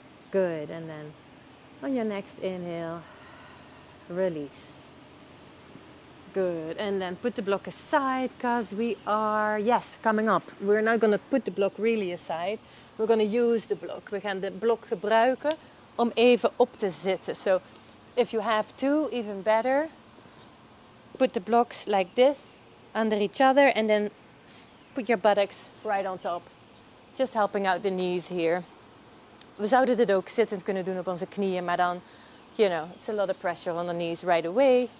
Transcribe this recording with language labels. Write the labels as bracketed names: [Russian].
[English] Good, and then on your next inhale, release. Good, and then put the block aside, because we are, yes, coming up. We're not going to put the block really aside. We're going to use the block. [Dutch] We gaan de blok gebruiken om even op te zitten. [English] So if you have to, even better. Put the blocks like this under each other and then put your buttocks right on top. Just helping out the knees here. [Dutch] We zouden dit ook zittend kunnen doen op onze knieën, maar dan, [English] it's a lot of pressure on the knees right away.